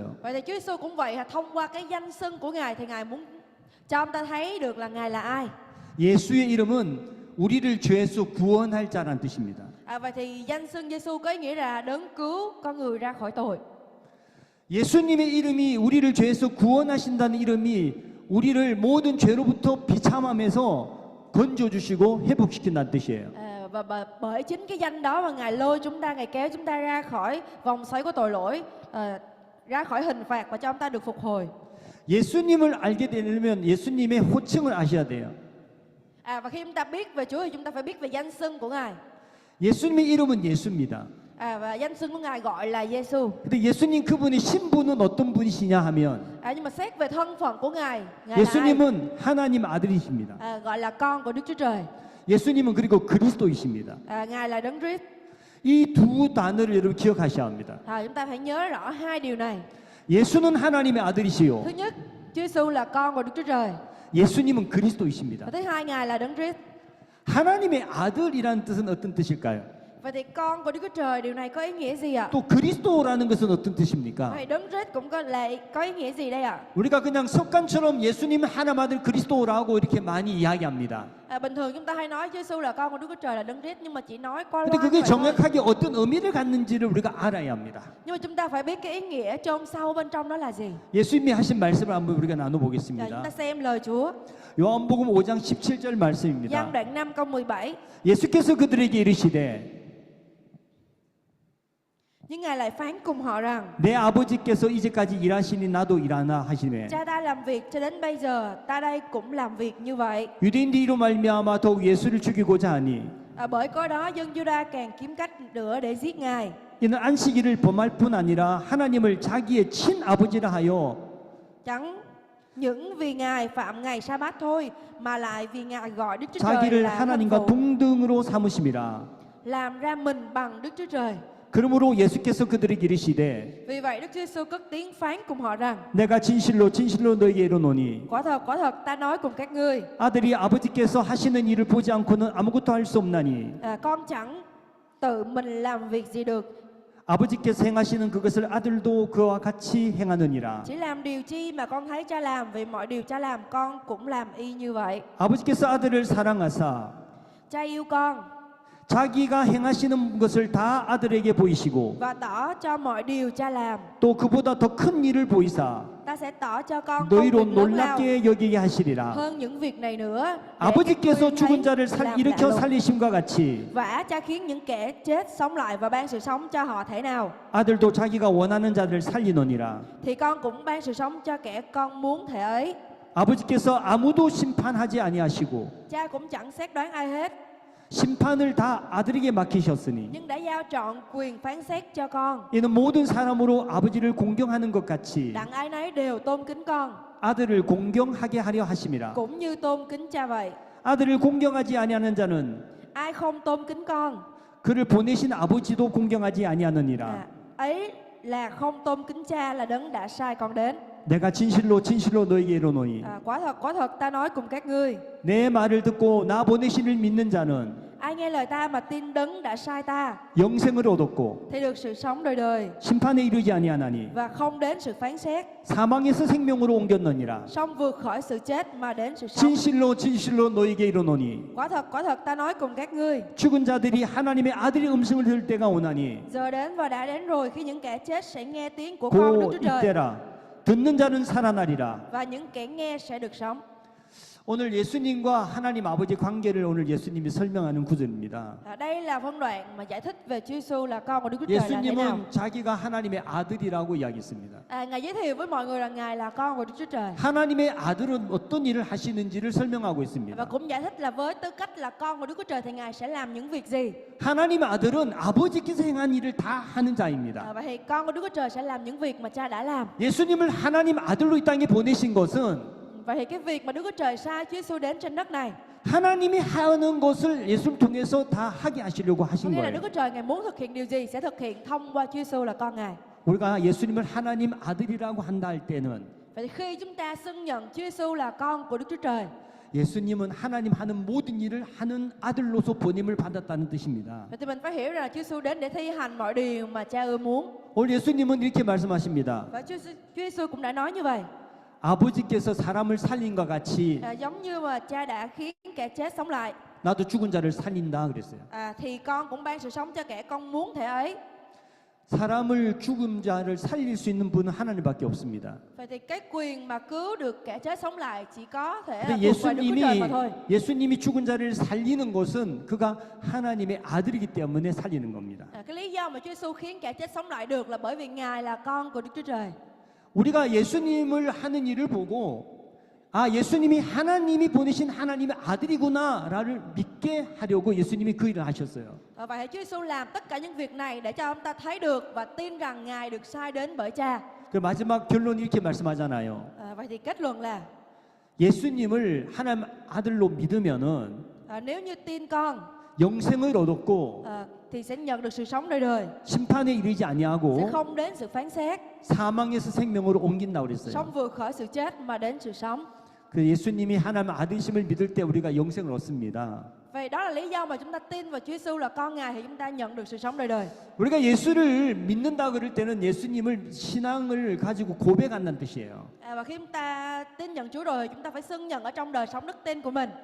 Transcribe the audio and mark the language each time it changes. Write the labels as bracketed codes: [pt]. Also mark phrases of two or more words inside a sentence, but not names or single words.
[vi] Vậy thì Chúa Giêsu cũng vậy, thông qua cái danh xưng của Ngài thì Ngài muốn cho chúng ta thấy được là Ngài là ai. [ko] 예수의 이름은 우리를 죄에서 구원할 자라는 뜻입니다. [vi] Vậy thì danh xưng Giêsu có ý nghĩa là đấng cứu con người ra khỏi tội. [ko] 예수님의 이름이 우리를 죄에서 구원하신다는 이름이 우리를 모든 죄로부터 비참함에서 건져주시고 회복시킨다는 뜻이에요. [vi] Và bởi chính cái danh đó mà Ngài lôi chúng ta, Ngài kéo chúng ta ra khỏi vòng xoáy của tội lỗi, ra khỏi hình phạt và cho chúng ta được phục hồi. [ko] 예수님을 알게 되려면 예수님의 호칭을 아셔야 돼요. [vi] Và khi chúng ta biết về Chúa thì chúng ta phải biết về danh xưng của Ngài. [ko] 예수님의 이름은 예수입니다. [vi] Và danh xưng của Ngài gọi là Giêsu. [ko] 근데 예수님 그분의 신분은 어떤 분이시냐 하면 [vi] Nhưng mà xét về thân phận của Ngài là [ko] 예수님은 하나님 아들이십니다. [vi] gọi là con của Đức Chúa Trời. [ko] 예수님은 그리고 그리스도이십니다. [vi] Ngài là đấng Christ. [ko] 이 두 단어를 여러분 기억하셔야 합니다. [vi] Chúng ta phải nhớ rõ hai điều này. [ko] 예수는 하나님의 아들이시요. [vi] Thứ nhất, Chúa Giêsu là con của Đức Chúa Trời. [ko] 예수님은 그리스도이십니다. [vi] Và thứ hai, Ngài là đấng Christ. [ko] 하나님의 아들이라는 뜻은 어떤 뜻일까요? [vi] Vậy thì con của Đức Chúa Trời điều này có ý nghĩa gì ạ? [ko] 또 그리스도라는 것은 어떤 뜻입니까? [vi] Vậy đấng Christ cũng có ý nghĩa gì đây ạ? [ko] 우리가 그냥 습관처럼 예수님 하나님 아들 그리스도라고 이렇게 많이 이야기합니다. [vi] Bình thường chúng ta hay nói Chúa Giêsu là con của Đức Chúa Trời là đấng Christ nhưng mà chỉ nói qua [ko] 근데 [vi] loa [ko] 그게 [vi] vậy thôi. [ko] 정확하게 어떤 의미를 갖는지를 우리가 알아야 합니다. [vi] Nhưng mà chúng ta phải biết cái ý nghĩa chôn sâu bên trong đó là gì. [ko] 예수님이 하신 말씀을 한번 우리가 나눠 [vi] Chúng [ko] 보겠습니다. [vi] ta xem lời Chúa. [ko] 요한복음 5장 17절 [vi] Giăng [ko] 말씀입니다. [vi] đoạn 5 câu 17. [ko] 예수께서 그들에게 이르시되 [vi] Nhưng Ngài lại phán cùng họ rằng: [ko] 내 아버지께서 이제까지 일하시니 나도 일하나 하시매. [vi] Cha ta làm việc cho đến bây giờ, ta đây cũng làm việc như vậy. [ko] 유대인들이 이로 말미암아 더욱 예수를 죽이고자 하니 [vi] Bởi cớ đó dân Juda càng kiếm cách nữa để giết Ngài. [ko] 이는 안식일을 범할 뿐 아니라 하나님을 자기의 친아버지라 하여 [vi] Chẳng những vì Ngài phạm ngày sa-bát thôi, mà lại vì Ngài gọi Đức Chúa Trời [ko] 자기를 [vi] là thân [ko] 하나님과 [vi] phụ, [ko] 동등으로 삼으심이라. [vi] làm ra mình bằng Đức Chúa Trời. [ko] 그러므로 예수께서 그들에게 이르시되 [vi] Vì vậy Đức Chúa Giêsu cất tiếng phán cùng họ rằng: [ko] 내가 진실로 진실로 너에게 이르노니 [vi] quả thật ta nói cùng các ngươi, [ko] 아들이 아버지께서 하시는 일을 보지 않고는 아무것도 할 수 없나니 [vi] con chẳng tự mình làm việc gì được, [ko] 아버지께서 행하시는 그것을 아들도 그와 같이 행하느니라. [vi] chỉ làm điều chi mà con thấy cha làm, vì mọi điều cha làm con cũng làm y như vậy. [ko] 아버지께서 아들을 사랑하사 [vi] Cha yêu con [ko] 자기가 행하시는 것을 다 아들에게 보이시고 [vi] và tỏ cho mọi điều cha làm. [ko] 또 그보다 더 큰 일을 보이사 [vi] Ta sẽ tỏ cho con công [ko] 너희로 [vi] việc lớn lao [ko] 놀랍게 여기게 하시리라. [vi] hơn những việc này nữa, để [ko] 아버지께서 [vi] các ngươi [ko] 죽은 [vi] thấy [ko] 자를 [vi] làm lạ [ko] 일으켜 [vi] lùng. [ko] 살리심과 같이 [vi] Vả cha khiến những kẻ chết sống lại và ban sự sống cho họ thể nào, [ko] 아들도 자기가 원하는 자를 살리노니라. [vi] thì con cũng ban sự sống cho kẻ con muốn thể ấy. [ko] 아버지께서 아무도 심판하지 아니하시고 [vi] Cha cũng chẳng xét đoán ai hết, [ko] 심판을 다 아들에게 맡기셨으니 [vi] nhưng đã giao trọn quyền phán xét cho con. [ko] 이는 모든 사람으로 아버지를 공경하는 것 같이 [vi] Đặng ai nấy đều tôn kính con, [ko] 아들을 공경하게 하려 하심이라. [vi] cũng như tôn kính cha vậy. [ko] 아들을 공경하지 아니하는 자는 [vi] Ai không tôn kính con, [ko] 그를 보내신 아버지도 공경하지 아니하느니라. [vi] ấy là không tôn kính cha là đấng đã sai con đến. [ko] 내가 진실로 진실로 너에게 이르노니 [vi] Quả thật ta nói cùng các ngươi, [ko] 내 말을 듣고 나 보내신을 믿는 자는 [vi] ai nghe lời ta mà tin đấng đã sai ta [ko] 영생을 얻었고 [vi] thì được sự sống đời đời [ko] 심판에 이르지 아니하나니 [vi] và không đến sự phán xét, [ko] 사망에서 생명으로 옮겼느니라. [vi] song vượt khỏi sự chết mà đến sự sống. [ko] 진실로 진실로 너에게 이르노니 [vi] Quả thật ta nói cùng các ngươi, [ko] 죽은 자들이 하나님의 아들의 음성을 들을 때가 오나니 [vi] giờ đến và đã đến rồi khi những kẻ chết sẽ nghe tiếng của con Đức [ko] 곧 [vi] Chúa Trời, [ko] 이때라. 듣는 자는 살아나리라. [vi] và những kẻ nghe sẽ được sống. [ko] 오늘 예수님과 하나님 아버지 관계를 오늘 예수님이 설명하는 구절입니다. [vi] Đây là phân đoạn mà giải thích về Chúa Giêsu là con của Đức Chúa Trời là thế nào. [ko] 예수님은 자기가 하나님의 아들이라고 이야기했습니다. [vi] Ngài giới thiệu với mọi người rằng Ngài là con của Đức Chúa Trời, [ko] 하나님의 아들은 어떤 일을 하시는지를 설명하고 [vi] và [ko] 있습니다. [vi] cũng giải thích là với tư cách là con của Đức Chúa Trời thì Ngài sẽ làm những việc gì. [ko] 하나님의 아들은 아버지께서 행한 일을 다 하는 자입니다. [vi] Vậy thì con của Đức Chúa Trời sẽ làm những việc mà Cha đã làm. [ko] 예수님을 하나님 아들로 이 땅에 보내신 것은 [vi] Vậy thì cái việc mà Đức Chúa Trời sai Chúa Giêsu đến trên đất này, [ko] 하나님이 하는 것을 예수를 통해서 다 하게 하시려고 [vi] có [ko] 하신 [vi] nghĩa là Đức [ko] 거예요. [vi] Chúa Trời Ngài muốn thực hiện điều gì sẽ thực hiện thông qua Chúa Giêsu là con Ngài. [ko] 우리가 예수님을 하나님 아들이라고 한다 할 때는 [vi] Vậy thì khi chúng ta xưng nhận Chúa Giêsu là con của Đức Chúa Trời, [ko] 예수님은 하나님 하는 모든 일을 하는 아들로서 보냄을 받았다는 뜻입니다. [vi] vậy thì mình phải hiểu rằng là Chúa Giêsu đến để thi hành mọi điều mà Cha ưa muốn. [ko] 오늘 예수님은 이렇게 말씀하십니다. [vi] Và Chúa Giêsu cũng đã nói như vậy. [ko] 아버지께서 사람을 살린과 같이 [vi] Giống như mà Cha đã khiến kẻ chết sống lại, [ko] 나도 죽은 자를 살린다 그랬어요. [vi] thì con cũng ban sự sống cho kẻ con muốn thể ấy. [ko] 사람을 죽은 자를 살릴 수 있는 분은 하나님밖에 없습니다. [vi] Vậy thì cái quyền mà cứu được kẻ chết sống lại chỉ có thể là [ko] 근데 [vi] thuộc về Đức Chúa Trời mà thôi. [ko] 예수님이 죽은 자를 살리는 것은 그가 하나님의 아들이기 때문에 살리는 겁니다. [vi] Cái lý do mà Chúa Giêsu khiến kẻ chết sống lại được là bởi vì Ngài là con của Đức Chúa Trời. [ko] 우리가 예수님을 하는 일을 보고 아 예수님이 하나님이 보내신 하나님의 아들이구나를 믿게 하려고 예수님이 그 일을 하셨어요. [vi] Vậy thì Chúa Giêsu làm tất cả những việc này để cho chúng ta thấy được và tin rằng Ngài được sai đến bởi Cha. [ko] 그 마지막 결론 이렇게 말씀하잖아요. [vi] Vậy thì kết luận là [ko] 예수님을 하나님 아들로 믿으면은 [vi] nếu như tin con [ko] 영생을 얻었고 [vi] thì sẽ nhận được sự sống đời đời, [ko] 심판에 이르지 [vi] sẽ [ko] 아니하고 [vi] không đến sự phán xét, [ko] 사망에서 생명으로 옮긴다고 그랬어요. [vi] sống vượt khỏi sự chết mà đến sự sống. [ko] 그 예수님이 하나님 아들심을 믿을 때 우리가 영생을 얻습니다. [vi] Vậy đó là lý do mà chúng ta tin vào Chúa Giêsu là con Ngài thì chúng ta nhận được sự sống đời đời. [ko] 우리가 예수를 믿는다 그럴 때는 예수님을 신앙을 가지고 고백한다는 뜻이에요. [vi] Và khi chúng ta tin nhận Chúa rồi, chúng ta phải xưng nhận ở trong đời sống đức tin của mình.